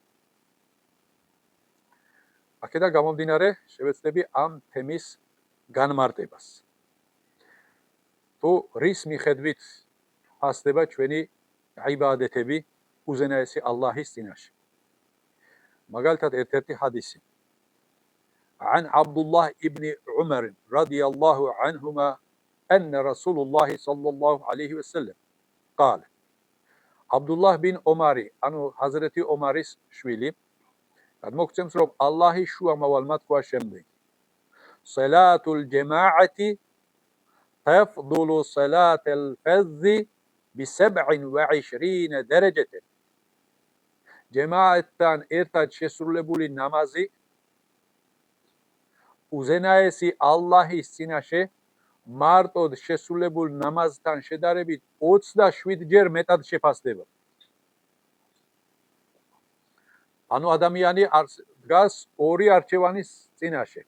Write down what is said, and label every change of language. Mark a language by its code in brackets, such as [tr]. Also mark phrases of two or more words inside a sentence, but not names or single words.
[ka] აქედან გამომდინარე, შევეცდები ამ თემის განმარტებას. თუ რის მიხედვით ფასდება ჩვენი იბადეთები უზენაესი ალლაჰის წინაშე. მაგალითად ერთ-ერთი ჰადისი. [ar] عن عبد الله ابن عمر رضي الله عنهما أن رسول الله صلى الله عليه وسلم قال [ka] აბდულლაჰ იბნ ომარ ანუ ჰაზრეთ ომარის შვილი გადმოგცემს, რომ ალლაჰის შუამავალმა თქვა შემდეგ: [ar] صلاة الجماعة تفضل صلاة الفذ ب27 درجة. [ka] ჯემაატთან ერთად შესრულებული ნამაზი უზენაესი ალლაჰის წინაშე მარტოდ შესრულებულ ნამაზთან შედარებით 27 ჯერ მეტად შეფასდება. ანუ ადამიანი დგას ორი არჩევანის წინაშე.